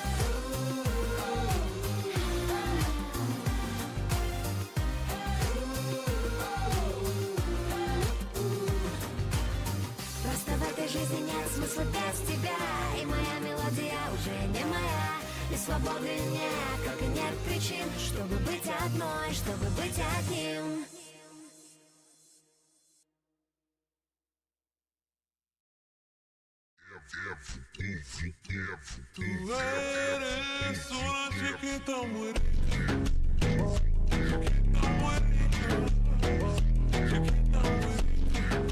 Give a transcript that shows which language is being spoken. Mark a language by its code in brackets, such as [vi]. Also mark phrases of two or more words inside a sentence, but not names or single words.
[ru] Просто в этой жизни нет смысла без тебя, и моя мелодия уже не моя, и свободы нет, как и нет причин, чтобы быть одной, чтобы быть одним. [es] Tú eres una chiquita muy rica, chiquita muy rica, chiquita muy rica.